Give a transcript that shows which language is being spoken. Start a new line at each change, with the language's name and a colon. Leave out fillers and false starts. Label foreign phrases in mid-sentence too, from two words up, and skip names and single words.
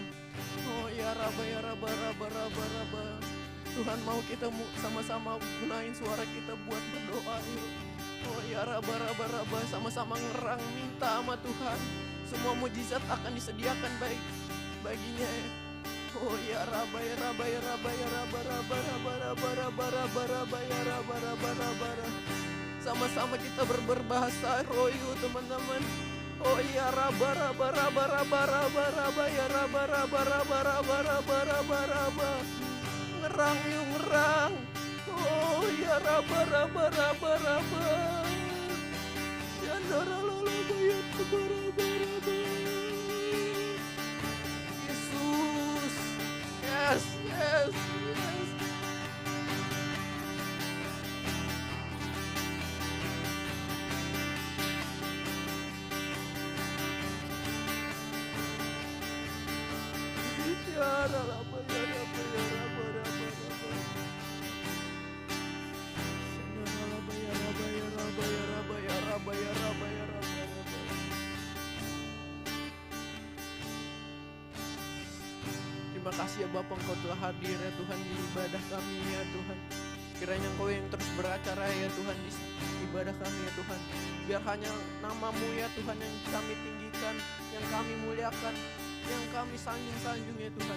Indonesian: Oh ya Rabba, ya Rabba, Rabba, Rabba, Rabba. Tuhan mau kita sama-sama gunain suara kita buat berdoa yuk. Oh ya Rabba, Rabba, Rabba, sama-sama ngerang minta sama Tuhan. Semua mujizat akan disediakan baik baginya ya. Oh ya Rabba, ya Rabba, ya Rabba, ya Rabba, Rabba, Rabba, Rabba, Rabba, Rabba, Rabba, ya Rabba, Rabba, Rabba, Rabba. Sama-sama kita berbahasa royu, teman-teman. Oh ya Rabba, Rabba, Rabba, Rabba, Rabba, Rabba, ya Rabba, Rabba, Rabba, Rabba, Rabba, Rabba, Rabba. Ngerang yuk, ngerang. Oh ya Rabba, Rabba, Rabba, Rabba. Yandara lolo bayar Rabba, Rabba, Rabba. Yesus.
English: Yes, yes, yes. Ya Rabba, ya Rabba, ya Rabba, Rabba, Rabba. Yandara Rabba, ya Rabba, ya Rabba, ya Rabba, ya Rabba, ya Rabba, ya Rabba, Rabba.
Indonesian: Terima kasih ya Bapa, Engkau telah hadir ya Tuhan di ibadah kami ya Tuhan. Kiranya Engkau yang terus beracara ya Tuhan di ibadah kami ya Tuhan. Biar hanya nama-Mu ya Tuhan yang kami tinggikan, yang kami muliakan, yang kami sanjung-sanjung ya Tuhan.